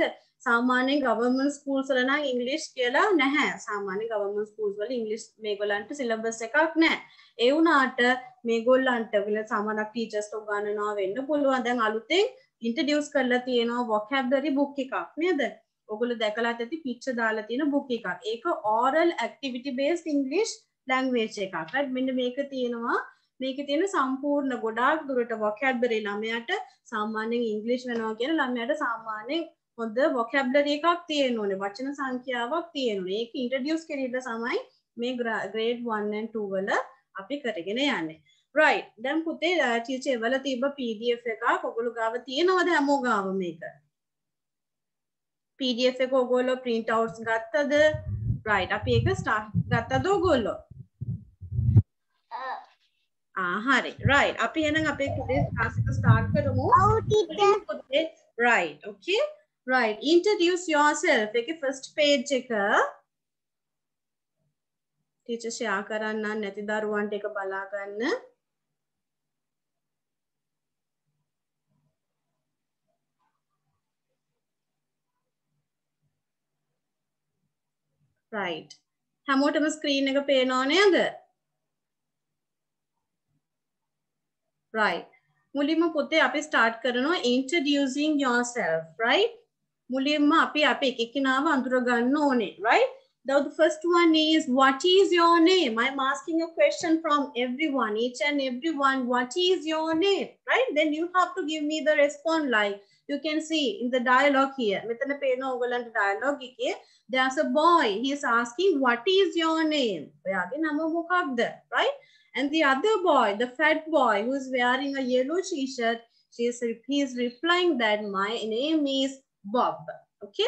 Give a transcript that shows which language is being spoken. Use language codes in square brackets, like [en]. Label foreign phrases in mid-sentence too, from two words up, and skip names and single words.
[si] සාමාන්‍ය [en] government schools [si] වල නම් ඉංග්‍රීසි කියලා නැහැ. සාමාන්‍ය [en] government schools [si] වල ඉංග්‍රීසි මේගොල්ලන්ට syllabus එකක් නැහැ. ඒ වුණාට මේගොල්ලන්ට විල සමහරක් teachers උගන්වනවා වෙන්න පුළුවන්. දැන් අලුතෙන් introduce කරලා තියෙනවා vocabulary book එකක් නේද? ඔයගොල්ලෝ දැකලා ඇති picture දාලා තියෙන book එකක්. ඒක [en] oral activity based English language [si] එකක්. right? මෙන්න මේක තියෙනවා. මේකේ තියෙන සම්පූර්ණ ගොඩාක් දුරට vocabulary ළමයාට සාමාන්‍යයෙන් ඉංග්‍රීසි වෙනවා කියන ළමයාට සාමාන්‍යයෙන් හොඳ vocabulary එකක් තියෙන්න ඕනේ. වචන සංඛ්‍යාවක් තියෙන්න ඕනේ. ඒක introduce කරලා තමයි මේ [en] grade 1 and 2 [si] වල අපි කරගෙන යන්නේ. right. දැන් පුතේ teacher වල තිබ්බ PDF එකක් ඔයගොල්ලෝ ගාව තියෙනවද හැමෝ ගාව මේක? PDF එක ඔයගොල්ලෝ [en] print outs [si] ගත්තද? right. අපි ඒක start ගත්තද ඔයගොල්ලෝ? හරි right අපි එහෙනම් අපේ පුතේ class එක start කරමු. [en] right okay right introduce yourself [si] එකේ [en] first page [si] එක teacher share කරන්න නැති දරුවන්ට එක බලා ගන්න. right හැමෝටම screen එක පේනව නේද? right මුලින්ම පුතේ අපි start කරනවා [en] introducing yourself, right? [si] මුලින්ම අපි අපේ එකිනෙකාව අඳුර ගන්න ඕනේ, right? [en] Now the first one is, what is your name? I'm asking a question from everyone, each and everyone. What is your name? Right? Then you have to give me the response like you can see in the dialogue here. [si] මෙතන පේන ඔයගලන්ට dialogue එකේ [en] there's a boy. He is asking, what is your name? [si] ඔයාගේ නම මොකක්ද? [en] Right? And the other boy, the fat boy who is wearing a yellow t-shirt, he is replying that my name is Bob. Okay?